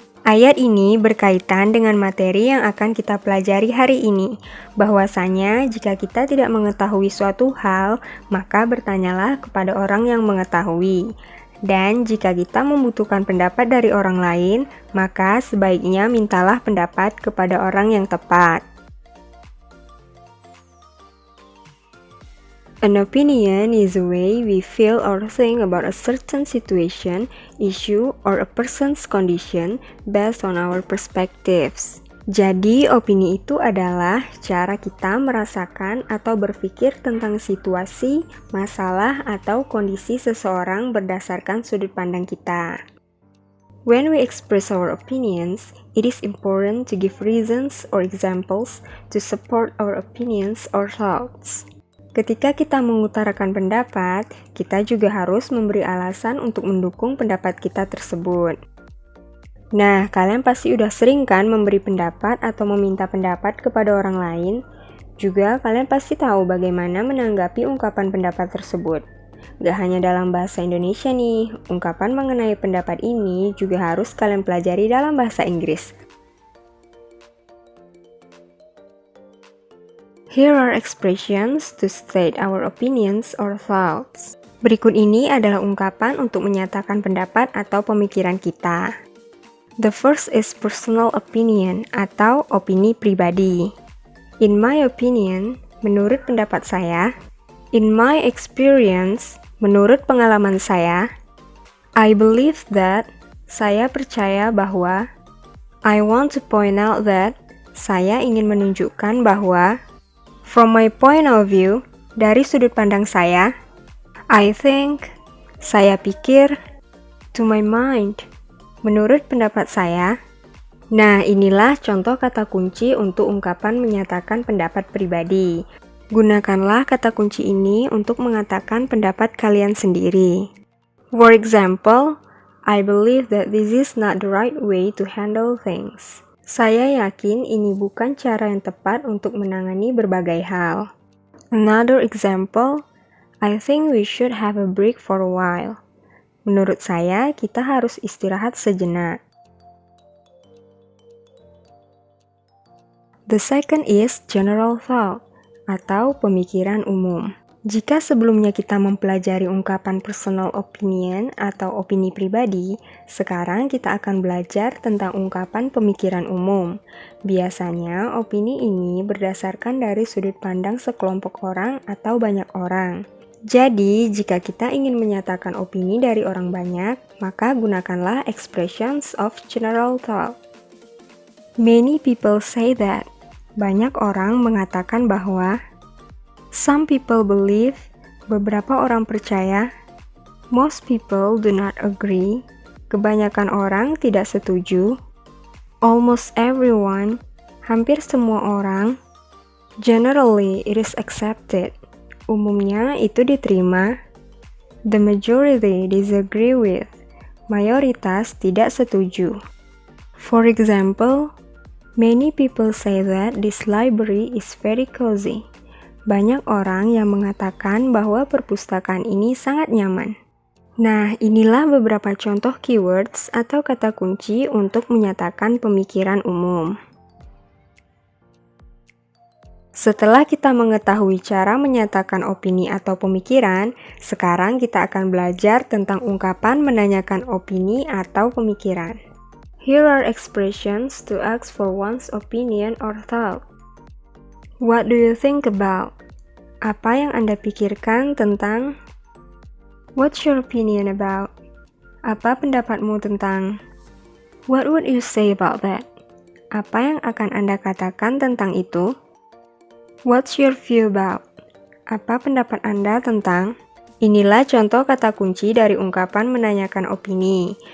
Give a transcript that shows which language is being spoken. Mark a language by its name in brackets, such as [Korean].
[Indonesian] Ayat ini berkaitan dengan materi yang akan kita pelajari hari ini, bahwasanya jika kita tidak mengetahui suatu hal, maka bertanyalah kepada orang yang mengetahui. Dan jika kita membutuhkan pendapat dari orang lain, maka sebaiknya mintalah pendapat kepada orang yang tepat. [English] An opinion is a way we feel or think about a certain situation, issue, or a person's condition based on our perspectives. [Indonesian] Jadi, opini itu adalah cara kita merasakan atau berpikir tentang situasi, masalah, atau kondisi seseorang berdasarkan sudut pandang kita. [English] When we express our opinions, it is important to give reasons or examples to support our opinions or thoughts. [Indonesian] Ketika kita mengutarakan pendapat, kita juga harus memberi alasan untuk mendukung pendapat kita tersebut. Nah, kalian pasti udah sering kan memberi pendapat atau meminta pendapat kepada orang lain? Juga kalian pasti tahu bagaimana menanggapi ungkapan pendapat tersebut. Gak hanya dalam bahasa Indonesia nih, ungkapan mengenai pendapat ini juga harus kalian pelajari dalam bahasa Inggris. [English] Here are expressions to state our opinions or thoughts. [Indonesian] Berikut ini adalah ungkapan untuk menyatakan pendapat atau pemikiran kita. [English] The first is personal opinion [Indonesian] atau opini pribadi. [English] In my opinion, [Indonesian] menurut pendapat saya. [English] In my experience, [Indonesian] menurut pengalaman saya. [English] I believe that, [Indonesian] saya percaya bahwa. [English] I want to point out that, [Indonesian] saya ingin menunjukkan bahwa. [English] From my point of view, [Indonesian] dari sudut pandang saya. [English] I think, [Indonesian] saya pikir. [English] To my mind, [Indonesian] menurut pendapat saya. Nah, inilah contoh kata kunci untuk ungkapan menyatakan pendapat pribadi. Gunakanlah kata kunci ini untuk mengatakan pendapat kalian sendiri. [English] For example, I believe that this is not the right way to handle things. [Indonesian] Saya yakin ini bukan cara yang tepat untuk menangani berbagai hal. [English] Another example, I think we should have a break for a while. [Indonesian] Menurut saya, kita harus istirahat sejenak. [English] The second is general thought, [Indonesian] atau pemikiran umum. Jika sebelumnya kita mempelajari ungkapan personal opinion atau opini pribadi, sekarang kita akan belajar tentang ungkapan pemikiran umum. Biasanya, opini ini berdasarkan dari sudut pandang sekelompok orang atau banyak orang. Jadi, jika kita ingin menyatakan opini dari orang banyak, maka gunakanlah [English] expressions of general thought. Many people say that. [Indonesian] Banyak orang mengatakan bahwa. [English] Some people believe. [Indonesian] Beberapa orang percaya. [English] Most people do not agree. [Indonesian] Kebanyakan orang tidak setuju. [English] Almost everyone. [Indonesian] Hampir semua orang. [English] Generally, it is accepted. [Indonesian] Umumnya itu diterima. [English] The majority disagree with. [Indonesian] Mayoritas tidak setuju. [English] For example, many people say that this library is very cozy. [Indonesian] Banyak orang yang mengatakan bahwa perpustakaan ini sangat nyaman. Nah, inilah beberapa contoh keywords atau kata kunci untuk menyatakan pemikiran umum. Setelah kita mengetahui cara menyatakan opini atau pemikiran, sekarang kita akan belajar tentang ungkapan menanyakan opini atau pemikiran. [English] Here are expressions to ask for one's opinion or thought. What do you think about? [Indonesian] Apa yang Anda pikirkan tentang? [English] What's your opinion about? [Indonesian] Apa pendapatmu tentang? [English] What would you say about that? [Indonesian] Apa yang akan Anda katakan tentang itu? [English] What's your view about? [Indonesian] Apa pendapat Anda tentang? Inilah contoh kata kunci dari ungkapan menanyakan opini.